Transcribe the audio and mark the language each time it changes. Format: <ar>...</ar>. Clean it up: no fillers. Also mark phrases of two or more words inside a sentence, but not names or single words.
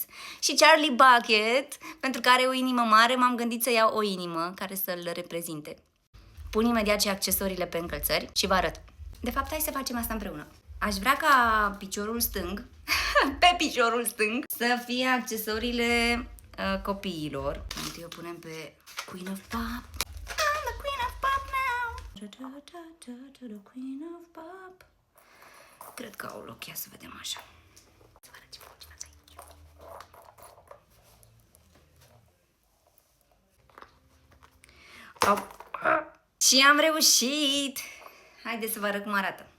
<ro>Și Charlie Bucket, pentru că are o inimă mare, m-am gândit să iau o inimă care să-l reprezinte. Pun imediat și accesoriile pe încălțări și vă arăt. De fapt, hai să facem asta împreună. Aș vrea ca piciorul stâng, pe piciorul stâng, să fie accesoriile copiilor. Întâi o punem pe Queen of Pop.</ro> <en>I'm the Queen of Pop now. The Queen of Pop.</en> <ro>Cred că au loc, ia să vedem așa. Să vă arăt ce faceți aici. Și am reușit! Haideți să vă arăt cum arată.</ro>